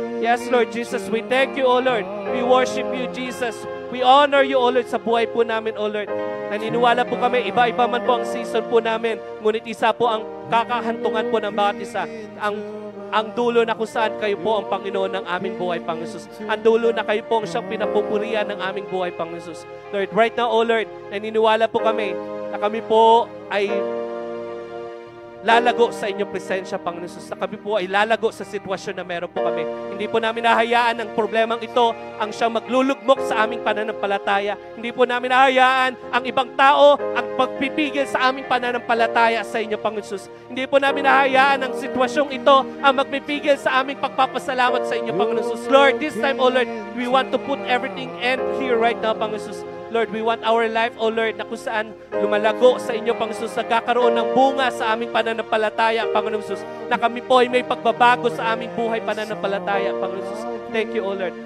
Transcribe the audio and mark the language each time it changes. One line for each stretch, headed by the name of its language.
English: Yes, Lord Jesus, we thank you, O Lord. We worship you, Jesus. We honor you, O Lord,
Filipino: sa buhay po namin,
English: O Lord.
Filipino: Naniniwala po kami, iba-iba man po ang season po namin, ngunit isa po ang kakahantungan po ng bawat isa. Ang dulo na kung saan kayo po ang Panginoon ng aming buhay, Panginoon Jesus. Ang dulo na kayo po ang siyang pinapupurihan ng aming buhay, Panginoon Jesus.
English: Lord, right now, O Lord,
Filipino: naniniwala po kami na kami po ay lalago sa inyong presensya, Panginoon Jesus. Na kami po ay lalago sa sitwasyon na meron po kami. Hindi po namin nahayaan ang problemang ito ang siyang maglulugmok sa aming pananampalataya. Hindi po namin nahayaan ang ibang tao ang pagpipigil sa aming pananampalataya sa inyo, Panginoon Jesus. Hindi po namin nahayaan ang sitwasyong ito ang magpipigil sa aming pagpapasalamat sa inyo, Panginoon Jesus.
English: Lord, this time, O Lord, we want to put everything end here right now, Panginoon Jesus. Lord, we want our life, O Lord,
Filipino: na kung saan lumalago sa inyo, Panginoon Jesus, nagkakaroon ng bunga sa aming pananampalataya, Panginoon Jesus, na kami po ay may pagbabago sa aming buhay pananampalataya, Panginoon Jesus.
English: Thank you, O Lord.